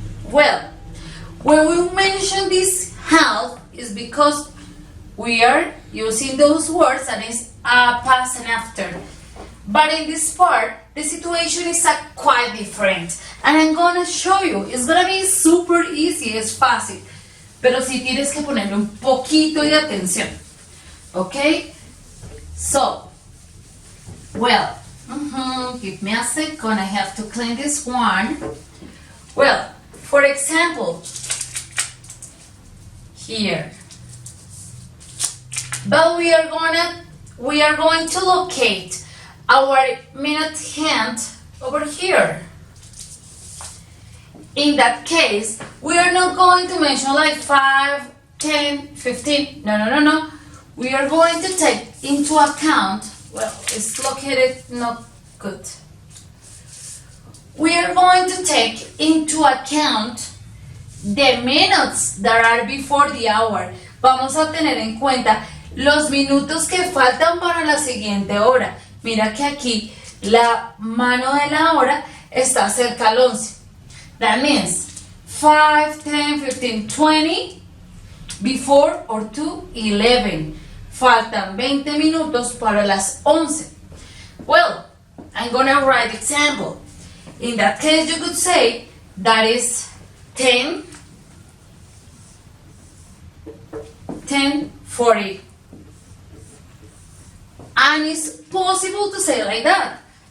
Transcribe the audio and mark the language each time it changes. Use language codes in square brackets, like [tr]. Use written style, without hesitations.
[en] Well, when we mention this half is because we are using those words and it's past and after. But in this part, the situation is quite different. And I'm gonna show you. It's gonna be super easy, [es] es fácil. Pero sí tienes que ponerle un poquito de atención. [en] Okay? So, well, give me a second, I have to clean this one. Well, for example, here. But we are going to locate our minute hand over here. In that case, we are not going to mention like 5, 10, 15. No. We are going to take into account, well, it's located not good. We are going to take into account the minutes that are before the hour. [es] Vamos a tener en cuenta los minutos que faltan para la siguiente hora. Mira que aquí la mano de la hora está cerca al 11. [en] That means 5, 10, 15, 20 before or to 11. [es] Faltan 20 minutos para las 11. [en] Well, I'm gonna write example. In that case, you could say that is 10:40. And it's possible to say like that.